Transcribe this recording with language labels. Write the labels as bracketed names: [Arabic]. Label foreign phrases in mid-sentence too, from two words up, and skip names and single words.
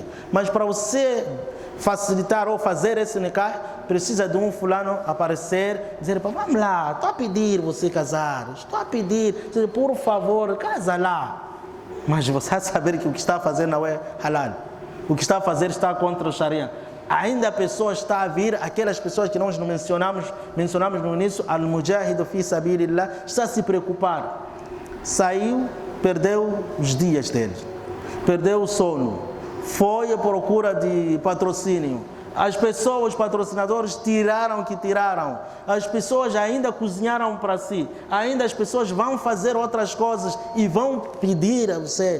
[Portuguese] Mas para você facilitar ou fazer esse nikah, precisa de um fulano aparecer, dizer, vamos lá, estou a pedir você casar, estou a pedir, por favor, casa lá. Mas você vai saber que o que está a fazer não é halal. O que está a fazer está contra o Sharia. Ainda a pessoa está a vir, aquelas pessoas que nós mencionamos no início, [Arabic] المجاهد في سبيل الله, [Portuguese] está a se preocupar. Saiu, perdeu os dias dele, perdeu o sono, foi à procura de patrocínio. As pessoas, os patrocinadores tiraram o que tiraram. As pessoas ainda cozinharam para si. Ainda as pessoas vão fazer outras coisas e vão pedir a você.